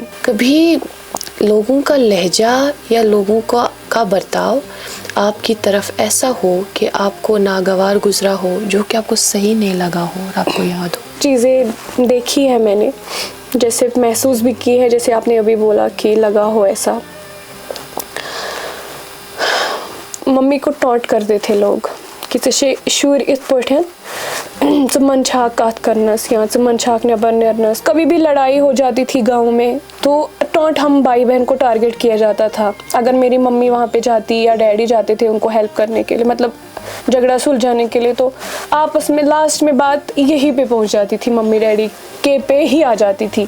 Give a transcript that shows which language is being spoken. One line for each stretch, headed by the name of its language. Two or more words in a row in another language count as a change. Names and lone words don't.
Hindi: कभी लोगों का लहजा या लोगों का बर्ताव आपकी तरफ ऐसा हो कि आपको नागवार गुजरा हो, जो कि आपको सही नहीं लगा हो और आपको याद हो? चीज़ें देखी है मैंने, जैसे महसूस भी की है, जैसे आपने अभी बोला कि लगा हो ऐसा। मम्मी को टॉन्ट करते थे लोग कि
Kashmiri: चे शुर इत पठन मन कत करनस या मन नबर नेरनस।
Hindi: कभी भी लड़ाई हो जाती थी गांव में तो टोंट हम भाई बहन को टारगेट किया जाता था। अगर मेरी मम्मी वहाँ पे जाती या डैडी जाते थे उनको हेल्प करने के लिए, मतलब झगड़ा सुलझाने के लिए, तो आपस में लास्ट में बात यहीं पे पहुँच जाती थी, मम्मी डैडी के पे ही आ जाती थी।